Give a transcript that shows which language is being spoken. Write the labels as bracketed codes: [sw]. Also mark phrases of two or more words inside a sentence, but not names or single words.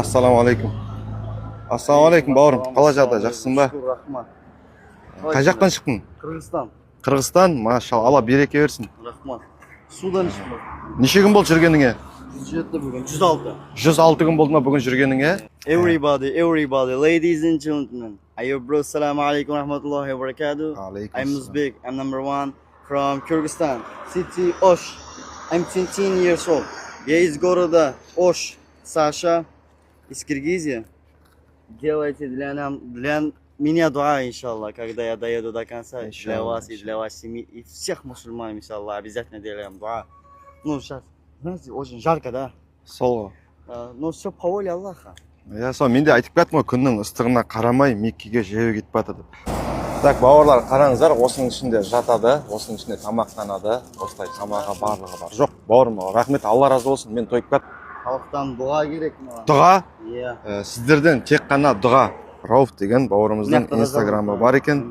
[kk] Ассалаумағалейкум. Ассалаумағалейкум бауырым. Қалай жағдай, жақсың ба? Рахмат. Қай жақтан шықтың? Қырғызстан. Қырғызстан? Машалла, Алла береке берсін. Рахмат. Судан шықтым. Неше күн болды жүргеніңе? 107 бүгін. 106. 106 күн болды ма бүгін жүргеніңе? [en] Everybody, ladies and gentlemen. Ayo bro, [ar] السلام عليكم رحمة الله وبركاته. [en] I'm Uzbek. I'm number 1 from Kyrgyzstan. City Osh. I'm 17 years old. [ru] Я из города Ош. Саша из Киргизии. Делайте для меня дуа, иншаллах, когда я доеду до конца. Для вас и для вашей семьи и всех мусульман, иншаллах, обязательно делаем дуа. Ну, сейчас, знаете, очень жарко, да? [kk] Сол. [ru] Но все по воле Аллаха. [kk] Я сол, мен де айтып кеттім ғой, күннің ыстығына қарамай Меккеге жаяу кетіп жатыр деп. Так, бауырлар, қараңыздар, осының ішінде жатады, осының ішінде тамақтанады, осылай тамағы барлығы бар. Жоқ, бауырым, рахмет, Алла разы болсын, мен тойып кеттім. Халықтан дұға керек маған. Дұға? Иә. Сіздерден тек қана дұға. Рауф деген бауырымыздың инстаграмы бар екен.